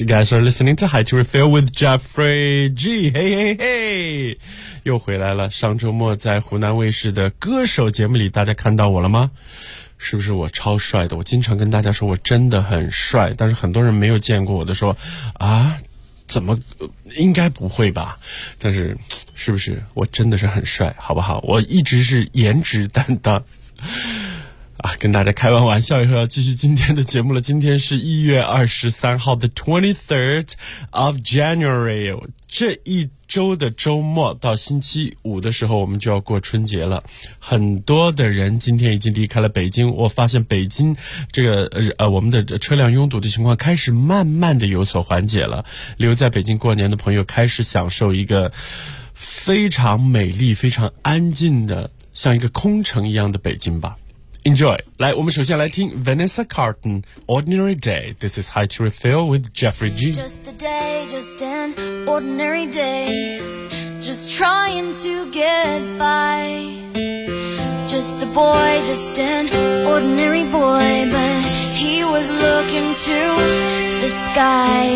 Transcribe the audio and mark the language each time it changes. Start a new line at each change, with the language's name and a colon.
English: You guys are listening to High to Refill with Jeffrey G. Hey, hey, hey!
Chinese: 又回来了。上周末在湖南卫视的歌手节目里，大家看到我了吗？是不是我超帅的？我经常跟大家说我真的很帅，但是很多人没有见过我都说啊，怎么应该不会吧，但是是不是我真的是很帅，好不好？我一直是颜值担当啊，跟大家开完玩笑以后要继续今天的节目了。今天是1月23号
English: The 23rd of January，
Chinese: 这一周的周末到星期五的时候我们就要过春节了。很多的人今天已经离开了北京，我发现北京这个我们的车辆拥堵的情况开始慢慢的有所缓解了。留在北京过年的朋友开始享受一个非常美丽非常安静的像一个空城一样的北京吧。
English: Enjoy.
Chinese: 来，我们首先来听 Vanessa Carlton, Ordinary Day.
English: This is High to Refill with Jeffrey G. Just a day, just an ordinary day. Just trying to get by. Just a boy, just an ordinary boy. But he was looking to the sky.